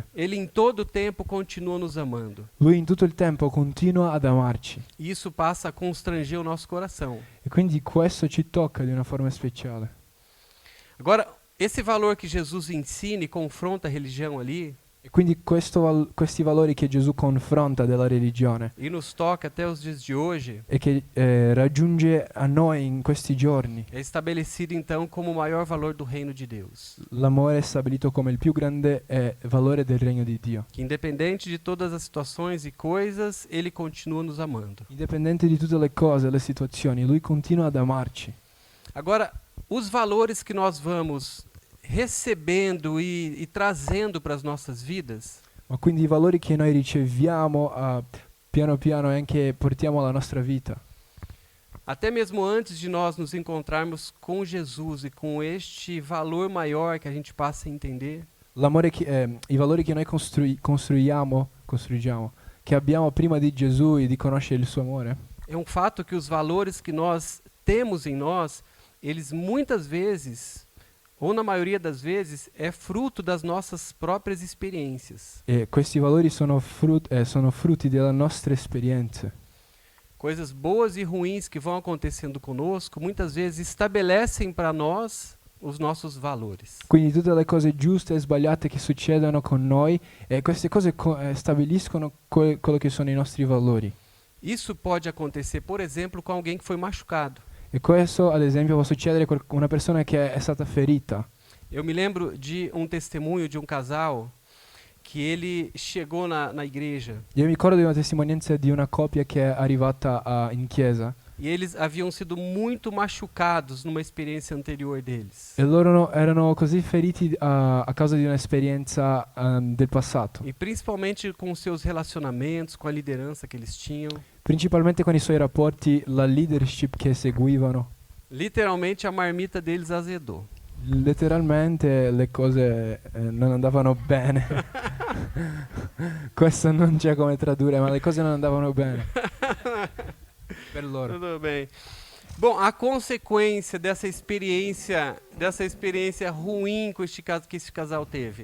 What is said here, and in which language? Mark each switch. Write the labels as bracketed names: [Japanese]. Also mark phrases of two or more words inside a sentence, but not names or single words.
[Portuguese] Ele em todo o tempo continua nos amando. [Italian] Lui in tutto il tempo continua ad amarci. [Portuguese] E isso passa a constranger o nosso coração. [Italian] E quindi questo ci tocca di una forma speciale. [Portuguese] Agora, esse valor que Jesus ensina e confronta a religião ali, [Italian] E quindi questi valori che Gesù confronta della religione [Portuguese] e nos toca até os dias de hoje, [Italian] e che raggiunge a noi in questi giorni, [Portuguese] é estabelecido então como o maior valor do reino de Deus. [Italian] l'amore è stabilito come il più grande valore del regno di Dio. [Portuguese] Que independente de todas as situações e coisas, ele continua nos amando. [Italian] Indipendente di tutte le cose, le situazioni, Lui continua ad amarci. [Portuguese] Agora, os valores que nós vamos recebendo e trazendo para as nossas vidas, [Italian] Ma quindi i valori che noi riceviamo piano piano e anche portiamo alla nostra vita, [Portuguese] até mesmo antes de nós nos encontrarmos com Jesus e com este valor maior que a gente passa a entender, [Italian] i valori che noi costruiamo, che abbiamo prima di Gesù e di conoscere il suo amore, [Portuguese] é um fato que os valores que nós temos em nós, eles muitas vezes, ou na maioria das vezes, é fruto das nossas próprias experiências. [Italian] e questi valori sono frutti della nostra esperienza. [Portuguese] Coisas boas e ruins que vão acontecendo conosco, muitas vezes estabelecem para nós os nossos valores. [Italian] Quindi tutte le cose giuste e sbagliate che succedono con noi, e queste cose stabiliscono quello che sono i nostri valori. [Portuguese] Isso pode acontecer, por exemplo, com alguém que foi machucado. [Italian] E questo, ad esempio, può succedere con una persona che è stata ferita. [Portuguese] Eu me lembro de um testemunho de um casal que ele chegou na igreja [Italian] Io mi ricordo di una testimonianza di una coppia che è arrivata in chiesa [Portuguese] e eles haviam sido muito machucados numa experiência anterior deles. [Italian] e loro erano così feriti a causa di un'esperienza del passato, [Portuguese] E principalmente com os seus relacionamentos, com a lideranza que eles tinham. [Italian] principalmente con i suoi rapporti, la leadership che seguivano. [Portuguese] Literalmente a marmita deles azedou. [Italian] Letteralmente le cose non andavano bene. Questo non c'è come tradurre, ma le cose non andavano bene per loro. [Portuguese] Tudo bem. Bom, a consequência dessa experiência ruim que este casal teve,